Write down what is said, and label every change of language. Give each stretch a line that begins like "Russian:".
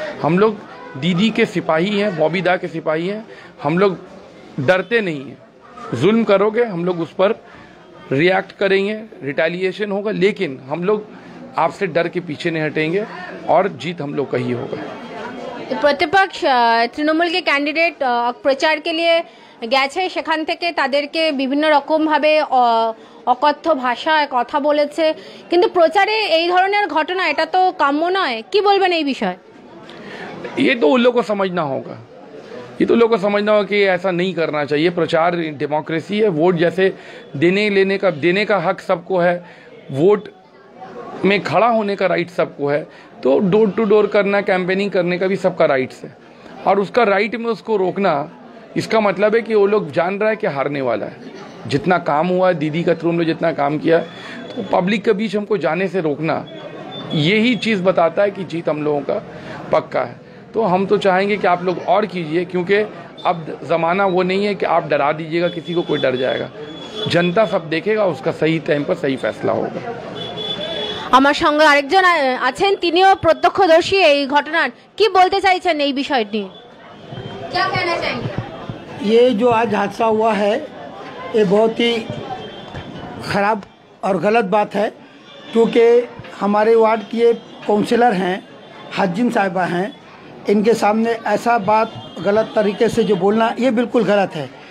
Hindi: हम लोग दीदी के सिपाही हैं, बॉबी दा के सिपाही हैं, हम लोग डरते नहीं हैं। जुल्म करोगे हम लोग उस पर रिएक्ट करेंगे, रिटेलिएशन होगा, लेकिन हम लोग आपसे डर के पीछे नहीं हटेंगे और जीत हम लोग का ही होगा। प्रतिपक्ष তৃণমূল के कैंडिडेट प्रचार के लिए
Bangla: গেছে, সেখান থেকে তাদেরকে বিভিন্ন রকম ভাবে অকথ্য ভাষায় কথা বলেছে, কিন্তু প্রচারে এই ধরনের ঘটনা এটা তো কাম্য নয়। কি বলবেন এই বিষয়ে?
Hindi: ये तो उन लोगों को समझना होगा, ये तो लोगों को समझना होगा कि ऐसा नहीं करना चाहिए। प्रचार डेमोक्रेसी है, वोट जैसे देने का हक सबको है, वोट में खड़ा होने का राइट सबको है, तो डोर टू डोर करना, कैंपेनिंग करने का भी सबका राइट्स है। और उसका राइट में उसको रोकना, इसका मतलब है कि वो लोग जान रहा है कि हारने वाला है। जितना काम हुआ दीदी का थ्रू में जितना काम किया, तो पब्लिक के बीच हमको जाने से रोकना, यही चीज़ बताता है कि जीत हम लोगों का पक्का है। तो हम तो चाहेंगे कि आप लोग और कीजिए, क्योंकि अब ज़माना वो नहीं है कि आप डरा दीजिएगा किसी को, कोई डर जाएगा। जनता सब देखेगा, उसका सही टाइम पर सही फैसला होगा।
Bangla: আমার সঙ্গে আরেকজন আছেন, তিনিও প্রত্যক্ষদর্শী এই ঘটনার। কি বলতে চাইছেন এই বিষয়টি?
Hindi: क्या कहना चाहेंगे? ये जो आज हादसा हुआ है ये बहुत ही ख़राब और गलत बात है, क्योंकि हमारे वार्ड की ये काउंसिलर हैं, हज्जिन साहिबा हैं, इनके सामने ऐसा बात गलत तरीके से जो बोलना ये बिल्कुल गलत है।